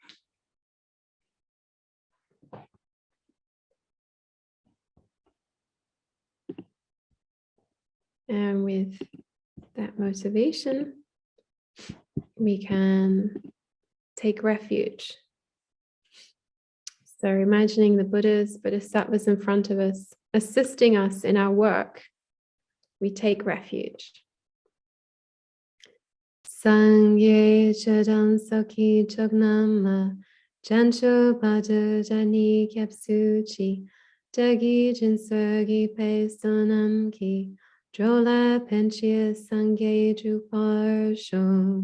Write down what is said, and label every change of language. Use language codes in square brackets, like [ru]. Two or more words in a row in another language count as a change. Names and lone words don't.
[en] And with that motivation, we can take refuge. So imagining the Buddhas, Bodhisattvas in front of us, assisting us in our work, we take refuge. [bo] སངས་རྒྱས་ཆོས་དང་ཚོགས་ཀྱི་མཆོག་རྣམས་ལ། བྱང་ཆུབ་བར་དུ་བདག་ནི་སྐྱབས་སུ་མཆི། བདག་གིས་སྦྱིན་སོགས་བགྱིས་པའི་བསོད་ནམས་ཀྱིས། འགྲོ་ལ་ཕན་ཕྱིར་སངས་རྒྱས་འགྲུབ་པར་ཤོག.